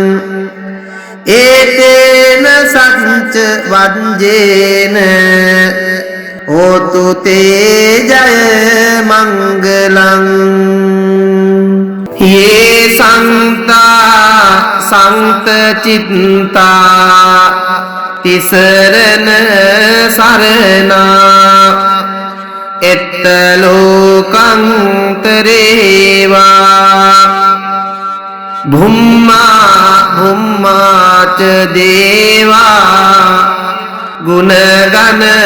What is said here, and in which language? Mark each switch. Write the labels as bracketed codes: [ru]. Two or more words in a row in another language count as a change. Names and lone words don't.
[pi] ඒතේන සච්ච වංජේන හෝතු තේ ජය මංගලං යේ සන්තා සංත චිත්තා තිසරණ සරණා එත්ත ලෝකං තරේවා භුම්මා භුම්මාච දේවා ගුණගන